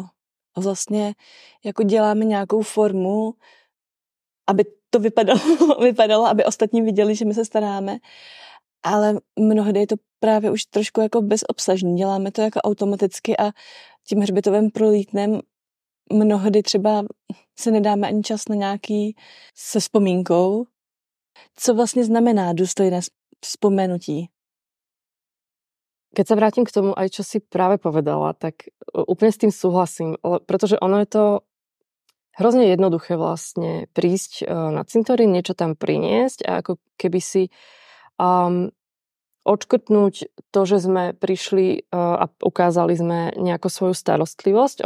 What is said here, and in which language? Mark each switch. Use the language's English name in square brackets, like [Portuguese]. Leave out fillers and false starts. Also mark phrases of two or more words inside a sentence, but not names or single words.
[Czech] A vlastně jako děláme nějakou formu, aby to vypadalo, aby ostatní viděli, že my se staráme, ale mnohdy je to právě už trošku jako bezobsažný. Děláme to jako automaticky a tím hřbitovým prolítnem mnohdy třeba se nedáme ani čas na nějaký se vzpomínkou. Co vlastně znamená důstojné vzpomenutí? [Slovak] Keď sa vrátim k tomu, aj čo si práve povedala, tak úplne s tým súhlasím, pretože ono je to hrozne jednoduché vlastne prísť na cintorín, niečo tam priniesť a ako keby si odškrtnúť to, že sme prišli a ukázali sme nejakú svoju starostlivosť.